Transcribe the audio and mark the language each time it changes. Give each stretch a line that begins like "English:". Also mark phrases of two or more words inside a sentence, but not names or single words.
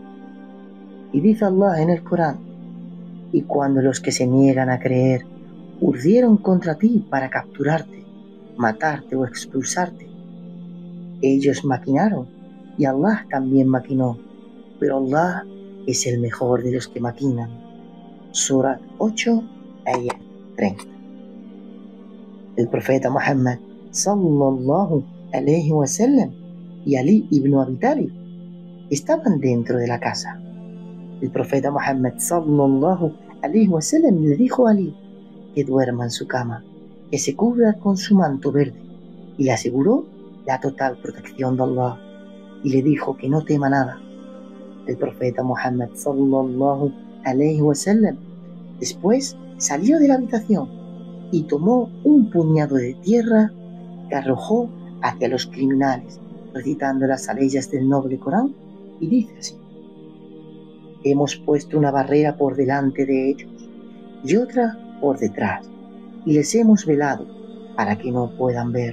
Spanish: Y dice Allah en el Corán: y cuando los que se niegan a creer urdieron contra ti para capturarte, matarte o expulsarte, ellos maquinaron y Allah también maquinó, pero Allah es el mejor de los que maquinan. Surat 8, ayat 30. El profeta Muhammad,
Arabic: صلى الله عليه وسلم,
Spanish: y Ali ibn Abi Talib estaban dentro de la casa. El profeta Muhammad,
Arabic: صلى الله عليه وسلم,
Spanish: le dijo a Ali que duerma en su cama, que se cubra con su manto verde, y le aseguró la total protección de Allah, y le dijo que no tema nada. El profeta Muhammad,
Arabic: صلى الله عليه وسلم,
Spanish: después salió de la habitación y tomó un puñado de tierra que arrojó hacia los criminales, recitando las aleyas del noble Corán, y dice así: hemos puesto una barrera por delante de ellos y otra por detrás, y les hemos velado para que no puedan ver.